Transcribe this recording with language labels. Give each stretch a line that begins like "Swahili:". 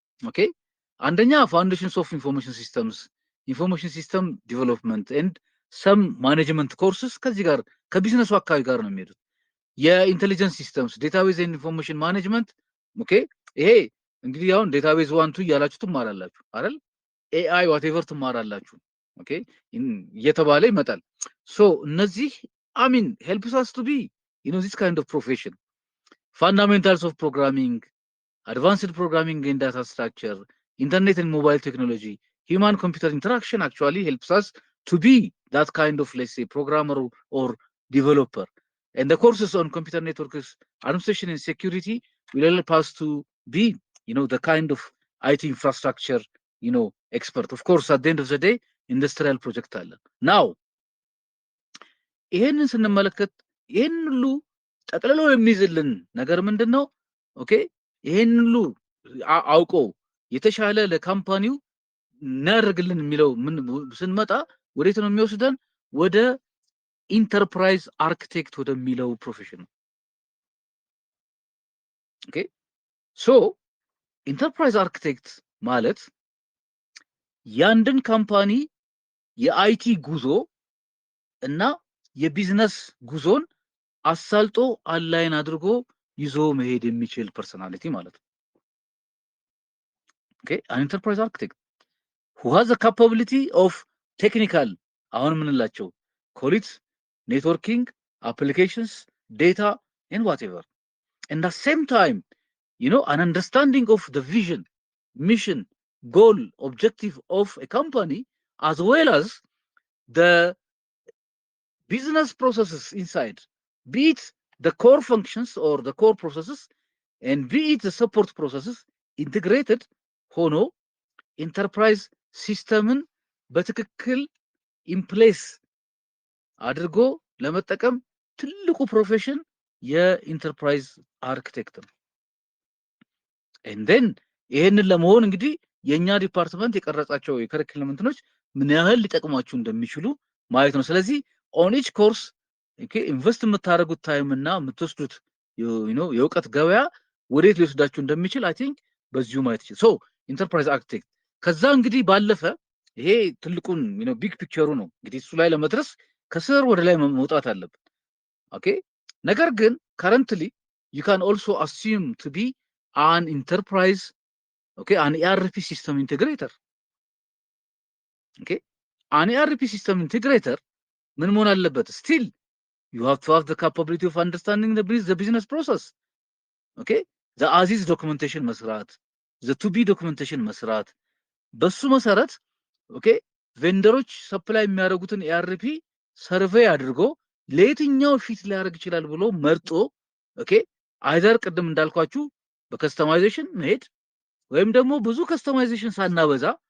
Amharic: ኦኬ አንደኛ ፋውንዴሽንስ ኦፍ ኢንፎርሜሽን ሲስተምስ፣ ኢንፎርሜሽን ሲስተም ዲቨሎፕመንት ኤንድ ሰም ማኔጅመንት ኮርስስ ከዚህ ጋር ከቢዝነሱ አካባቢ ጋር ነው የሚሄዱት። የኢንቴሊጀንስ ሲስተምስ፣ ዴታቤዝ ኤንድ ኢንፎርሜሽን ማኔጅመንት ኦኬ ይሄ እንግዲህ አሁን ዴታቤዝ 1 2 እያላችሁ ትማራላችሁ አይደል? ኤአይ ዋትኤቨር ትማራላችሁ ኦኬ እየተባለ ይመጣል። ሶ እነዚህ አሚን ሄልፕስ አስ ቱ ቢ
English: this kind of profession. Fundamentals of programming, advanced programming and data structure, internet and mobile technology, human computer interaction actually helps us to be that kind of, let's say, programmer or developer. And the courses on computer networks, administration and security will help us to be the kind of IT infrastructure expert. Of course, at the end of the day, industrial project
Amharic: አለ። now ይሄንን ስንመለከት ይሄን ሁሉ ጠቅልሎ የሚይዝልን ነገር ምንድነው? ኦኬ ይሄን ሁሉ አውቆ የተሻለ ለካምፓኒው እናደርግልን የሚለው ምን ስንመጣ ወዴት ነው የሚወስደን? ወደ ኢንተርፕራይዝ አርኪቴክት ወደሚለው ፕሮፌሽን። ኦኬ ሶ ኢንተርፕራይዝ አርኪቴክት ማለት ያንድን ካምፓኒ የአይቲ ጉዞ እና የቢዝነስ ጉዞን አሳልጦ አላይን አድርጎ ይዞ መሄድ የሚችል ፐርሰናሊቲ ማለት ነው።
English: ኦኬ an enterprise architect who has the capability of technical
Amharic: አሁን ምንላቸው
English: call it networking, applications, data and whatever, and at the same time an understanding of the vision, mission, goal, objective of a company as well as the business processes inside, be it the core functions or the core processes and be it the support processes integrated
Amharic: ሆኖ ኢንተርፕራይዝ ሲስተምን በትክክል ኢምፕሌስ አድርጎ ለመጠቀም ትልቁ ፕሮፌሽን የኢንተርፕራይዝ አርክቴክት ነው።
English: and then
Amharic: ይሄንን ለመሆን እንግዲህ የኛ ዲፓርትመንት የቀረጻቸው የከሪኩለም እንትኖች ምን ያህል ሊጠቅማችሁ እንደሚችሉ ማየት ነው። ስለዚህ ኦን ኢች ኮርስ ኢንቨስት የምታደርጉት ታይም እና የምትወስዱት የእውቀት ገበያ ወዴት ሊወስዳችሁ እንደሚችል አይ ቲንክ በዚሁ ማየት ይችላል። ሶ ኢንተርፕራይዝ አርክቴክት ከዛ እንግዲህ ባለፈ ይሄ ትልቁን ቢግ ፒክቸሩ ነው። እንግዲህ እሱ ላይ ለመድረስ ከስር ወደ ላይ መውጣት አለብን። ኦኬ ነገር ግን ከረንትሊ
English: you can also assume to be an enterprise, okay, an ERP system integrator. Okay, an ERP system integrator
Amharic: ምን መሆን አለበት?
English: Still you have to have the capability of understanding the business process. Okay, the as-is documentation
Amharic: መስራት፣
English: the to be documentation
Amharic: መስራት፣ በሱ መሰረት ኦኬ ቬንደሮች ሰፕላይ የሚያደርጉትን ERP ሰርቬይ አድርጎ ለየትኛው ፊት ሊያደርግ ይችላል ብሎ መርጦ ኦኬ አይደር ቅድም እንዳልኳችሁ በከስተማይዜሽን መሄድ ወይም ደግሞ ብዙ ከስተማይዜሽን ሳናበዛ